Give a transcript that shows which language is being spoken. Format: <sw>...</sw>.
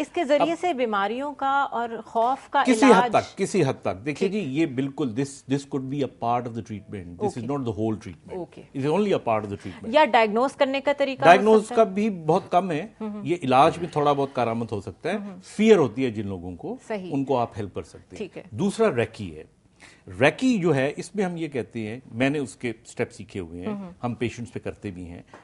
<ur>لیکن اس کے ذریعے سے بیماریوں کا اور خوف کا کسی حد تک دیکھیے جی, یہ بالکل دس</ur> <en>could be a part of the treatment. This is not the whole treatment. It is only a part of the treatment.</en> <ur>یا ڈائگنوز کرنے کا طریقہ ڈائگنوز کا بھی بہت کم ہے. یہ علاج میں تھوڑا بہت کارآمد ہو سکتا ہے. فیئر ہوتی ہے جن لوگوں کو, ان کو آپ ہیلپ کر سکتے ہیں. دوسرا ریکی ہے. ریکی جو ہے اس میں ہم یہ کہتے ہیں, میں نے اس کے سٹیپ سیکھے ہوئے ہیں, ہم پیشنٹس پہ کرتے بھی ہیں.</ur>